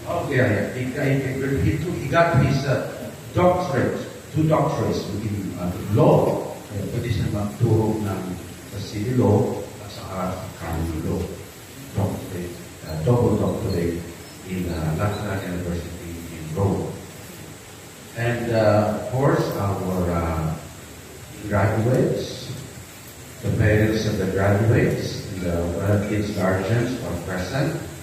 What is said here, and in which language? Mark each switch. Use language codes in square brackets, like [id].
[en] He got his doctorate, 2 doctorates in law. [tl] Pwede siya magturo ng sa civil law at saka canon law. [en] Doctorate, double doctorate in Lateran University in Rome. And of course, our graduates, the parents of the graduates, the relatives, guardians are present.